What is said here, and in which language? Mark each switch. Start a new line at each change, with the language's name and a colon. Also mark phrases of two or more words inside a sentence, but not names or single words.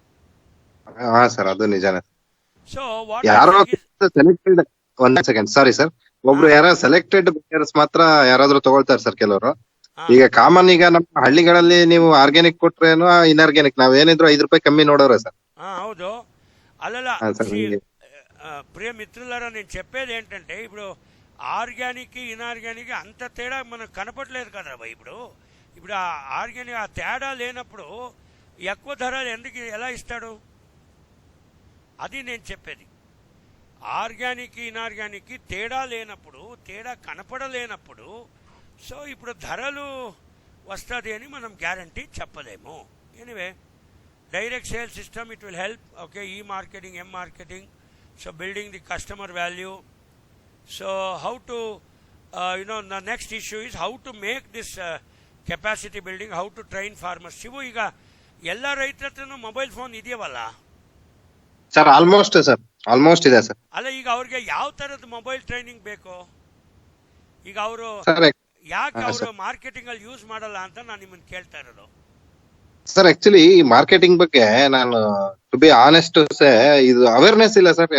Kannada: ಹಾ ಸರ್, ಅದು ನಿಜಾನೇ. ಸೊ ಯಾರೋ ಸೆಲೆಕ್ಟೆಡ್, ಒಂದ್ ಸೆಕೆಂಡ್, ಸಾರಿ ಸರ್, ಒಬ್ರು ಯಾರೋ
English: selected buyers
Kannada: ಮಾತ್ರ ಯಾರಾದ್ರೂ ತಗೊಳ್ತಾರೆ ಸರ್ ಕೆಲವರು. ಈಗ ಕಾಮನ್, ಈಗ ನಮ್ಮ ಹಳ್ಳಿಗಳಲ್ಲಿ ನೀವು ಆರ್ಗ್ಯಾನಿಕ್ ಕೊಟ್ರೇನು ಇನ್ಆರ್ಗ್ಯಾನಿಕ್ ನಾವೇನಿದ್ರು 5 ರೂಪಾಯಿ ಕಮ್ಮಿ ನೋಡೋರ ಸರ್. ಹೌದು.
Telugu: అలా ప్రియ మిత్రులారా, నేను చెప్పేది ఏంటంటే, ఇప్పుడు
English: organic inorganic
Telugu: అంత తేడా మనకు కనపడలేదు కదా ఇప్పుడు. ఇప్పుడు ఆ ఆర్గానిక్ ఆ తేడా లేనప్పుడు ఎక్కువ ధర ఎందుకు ఎలా ఇస్తాడు? అది నేను చెప్పేది.
English: organic inorganic
Telugu: తేడా లేనప్పుడు, తేడా కనపడలేనప్పుడు, సో ఇప్పుడు ధరలు వస్తుంది అని మనం గ్యారంటీ చెప్పలేము.
English: ఎనీవే, direct sales system, it will help. Okay, e-marketing, m-marketing, so building the customer value. So how to the next issue is how to make this capacity building, how to train farmers.
Kannada: ಶಿವು, ಈಗ ಎಲ್ಲ ರೈತರ ಹತ್ರನೂ
English: mobile phone
Kannada: ಇದೆಯವಲ್ಲ ಸರ್? ಆಲ್ಮೋಸ್ಟ್ ಇದೆ ಸರ್. ಅಲ್ಲ, ಈಗ ಅವ್ರಿಗೆ ಯಾವ ತರದ
English: mobile training
Kannada: ಬೇಕು? ಈಗ ಅವರು ಯಾಕೆ ಅವರು ಮಾರ್ಕೆಟಿಂಗ್ ಅಲ್ಲಿ ಯೂಸ್ ಮಾಡಲ್ಲ ಅಂತ ನಾನು ನಿಮ್ಮನ್ನ ಕೇಳ್ತಾ ಇರೋದು. ಸರ್ ಆಕ್ಚುಲಿ ಈ ಮಾರ್ಕೆಟಿಂಗ್ ಬಗ್ಗೆ ನಾನು
English: to be honest
Kannada: ಇದು ಅವೇರ್ನೆಸ್ ಇಲ್ಲ ಸರ್.